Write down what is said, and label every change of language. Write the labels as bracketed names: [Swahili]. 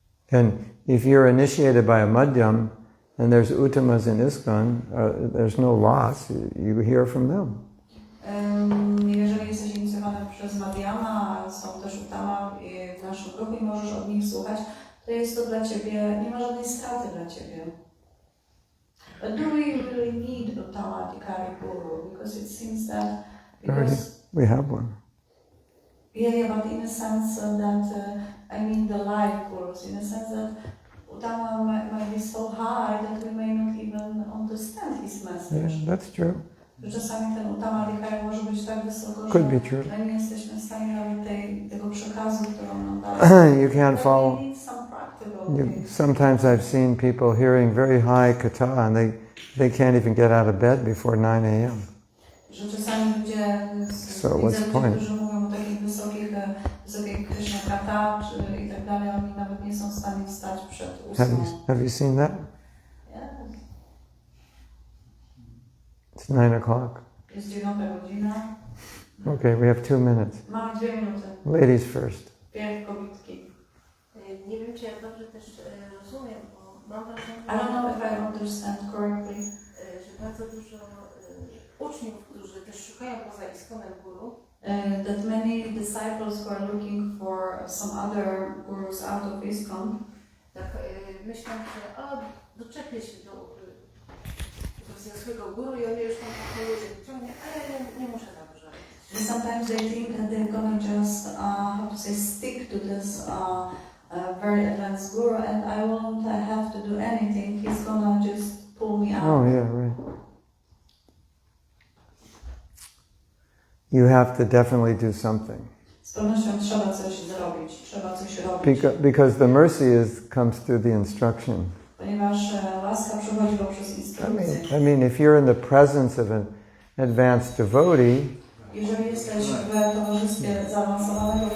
[English] And if you're initiated by a Madhyam, and there's Uttamas in ISKCON, there's no loss. You hear from them. [Polish] Jeżeli jesteś inicjowany przez Madhyama, a są też Uttama w naszym grupie, możesz od nich słuchać, to jest to dla ciebie, nie ma żadnej straty dla ciebie. [English] But do we really need Uttama Adhikari Guru? Because it seems that we have one. Yeah, but in a sense the life gurus, in a sense that Uttama might be so high that we may not even understand his message. Yeah, that's true. [Polish] Czasami ten Uttama Adhikari może być tak wysoko, [English] Could be true. [Polish] że nie jesteśmy w stanie nawet tego przekazu, którą nam daje. [English] You can't follow. Sometimes I've seen people hearing very high kata and they can't even get out of bed before 9 a.m. [Polish] Że czasami ludzie [English] what's the point? [Polish] którzy mówią o takich wysokiej Krishna kata i tak dalej, oni nawet nie są w stanie wstać przed 8. [English] Have you seen that? Yes. It's 9 o'clock. [Polish] Jest 9 godzina. [English] Okay, we have 2 minutes. [Polish] Mamy 2 minuty. [English] Ladies first. [Polish] Pierw kobietki. Nie wiem, czy ja dobrze też rozumiem, bo mam wrażenie, [English] I don't know if I understand correctly, [Polish] że bardzo dużo uczniów, którzy też szukają poza ISKCONem guru, [English] that many disciples who are looking for some other gurus out of ISKCON, [Polish] tak myślą, że doczepię się do swojego guru i on mnie już tam po wyciągnie, ale nie muszę za dużo. [English] Sometimes they think that they're gonna just, stick to this very advanced guru, and I won't have to do anything. He's gonna just pull me out. Oh yeah, right. You have to definitely do something. [Polish] Z pewnością trzeba coś zrobić, trzeba coś robić. [English] Because the mercy comes through the instruction. [Polish] Ponieważ łaska przychodzi poprzez instrukcję. [English] I mean, if you're in the presence of an advanced devotee, [Polish] jeżeli jesteś w towarzystwie zaawansowanego